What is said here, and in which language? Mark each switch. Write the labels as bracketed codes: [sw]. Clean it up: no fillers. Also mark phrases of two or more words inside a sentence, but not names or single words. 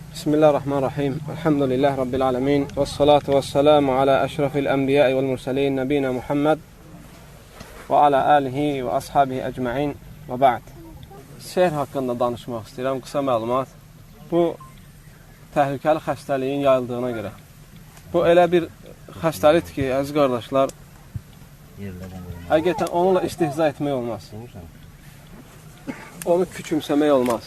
[ar] بسم الله الرحمن الرحيم. الحمد لله رب العالمين. والصلاة والسلام على أشرف الأنبياء والمرسلين. نبينا محمد وعلى آله وأصحابه أجمعين وبعد. [az] Sehr haqqında danışmaq istəyirəm. Qısa məlumat. Bu təhlükəli xəstəliyin yayıldığına görə. Bu elə bir xəstəlikdir ki, əziz qardaşlar, həqiqətən onunla istihza etmək olmaz. Onu küçümsəmək olmaz.